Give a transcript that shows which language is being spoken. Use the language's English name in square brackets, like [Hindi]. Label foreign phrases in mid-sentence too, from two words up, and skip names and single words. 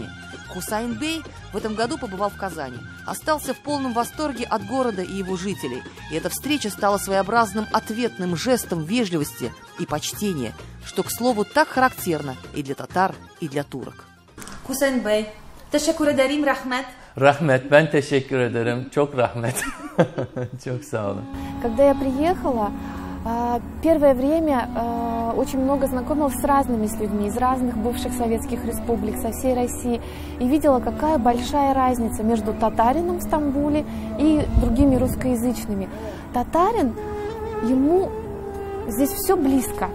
[Russian] Хусайн Бей в этом году побывал в Казани, остался в полном восторге от города и его жителей. И эта встреча стала своеобразным ответным жестом вежливости и почтения, что, к слову, так характерно и для татар, и для турок. Хусайн Бей, [Turkish] teşekkür ederim, rahmet. Rahmet, ben teşekkür ederim. Çok rahmet. Çok sağ olun. [Russian] Когда я приехала, первое время очень много знакомилась с разными людьми из разных бывших советских республик, со всей России. И видела, какая большая разница между татарином в Стамбуле и другими русскоязычными. Татарин, ему здесь все близко.